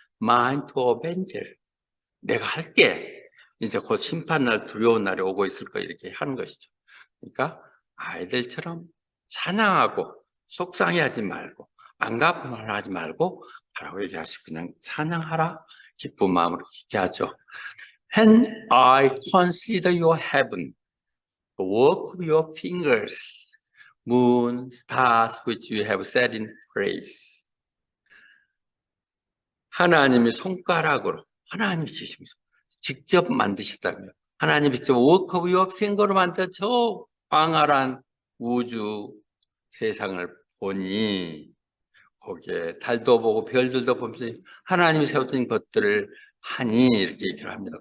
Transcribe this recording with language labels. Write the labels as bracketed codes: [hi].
[en] Mine to avenge. [ko] 내가 할게. 이제 곧 심판날 두려운 날이 오고 있을 거 이렇게 하는 것이죠. 그러니까 아이들처럼 찬양하고 속상해하지 말고 안갚음을 하지 말고 하라고 얘기하시고 그냥 찬양하라 기쁜 마음으로 기도하죠. [en] When I consider your heaven, the work of your fingers, moon, stars which you have set in place. [ko] 하나님이 손가락으로 하나님이 직접 만드셨다고요. 하나님이 직접 [en] work of your finger [ko] 로 만든 저 광활한 우주 세상을 보니 거기에 달도 보고 별들도 보면서 하나님이 세웠던 것들을 하니 이렇게 얘기를 합니다.